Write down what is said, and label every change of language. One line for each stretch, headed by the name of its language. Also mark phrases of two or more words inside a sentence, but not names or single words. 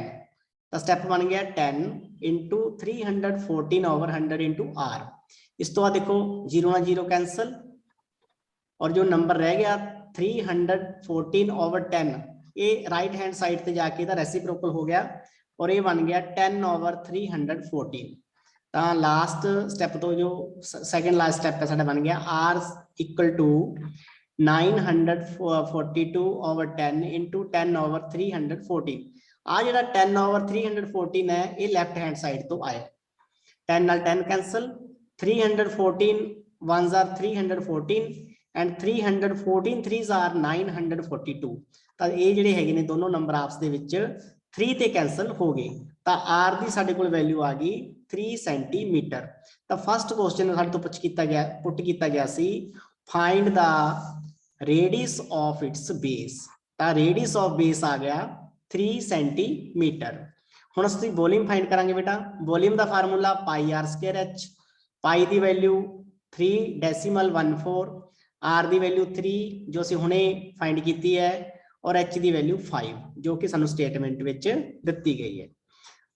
Hindi: तो स्टैप बन गया 10 इंटू 314/100 इंटू आर। इस तो बाद देखो 0 ना 0 कैंसल और जो नंबर रह गया 314/10 ये
English: right hand side
Hindi: पे जाके रेसिप्रोकल हो गया और ये बन गया 10/314।
Punjabi: तो ਤਾਂ
English: last step
Punjabi: ਤੋਂ ਜੋ
English: second last step
Punjabi: ਹੈ ਸਾਡਾ ਬਣ ਗਿਆ
English: r equal to 942 over 10 into 10 over 340
Punjabi: ਆ ਜਿਹੜਾ
English: 10 over 314
Punjabi: ਹੈ ਇਹ
English: left hand side
Punjabi: ਤੋਂ ਆਇਆ 10 ਨਾਲ 10 ਕੈਂਸਲ
English: 314 ones are 314 and 314 threes are 942
Punjabi: ਤਾਂ ਇਹ ਜਿਹੜੇ ਹੈਗੇ ਨੇ ਦੋਨੋਂ ਨੰਬਰ ਆਪਸ ਦੇ ਵਿੱਚ 3 ਤੇ ਕੈਂਸਲ ਹੋ ਗਏ ਤਾਂ r ਦੀ ਸਾਡੇ ਕੋਲ ਵੈਲਿਊ ਆ ਗਈ 3 ਸੈਂਟੀਮੀਟਰ ਤਾਂ
English: first question
Punjabi: ਸਾਡੇ ਤੋਂ ਪੁੱਟ ਕੀਤਾ ਗਿਆ ਸੀ
English: find the radius of its base
Punjabi: ਤਾਂ
English: radius of base
Punjabi: ਆ ਗਿਆ 3 ਸੈਂਟੀਮੀਟਰ ਹੁਣ ਅਸੀਂ
English: volume find
Punjabi: ਕਰਾਂਗੇ ਬੇਟਾ ਵੋਲਿਊਮ ਦਾ ਫਾਰਮੂਲਾ
English: pi r square h
Punjabi: ਪਾਈ ਦੀ ਵੈਲਿਊ 3.14 r ਦੀ ਵੈਲਿਊ 3 ਜੋ ਅਸੀਂ ਹੁਣੇ ਫਾਈਂਡ ਕੀਤੀ ਹੈ ਔਰ h ਦੀ ਵੈਲਿਊ 5 ਜੋ ਕਿ ਸਾਨੂੰ ਸਟੇਟਮੈਂਟ ਵਿੱਚ ਦਿੱਤੀ ਗਈ ਹੈ ਤਾਂ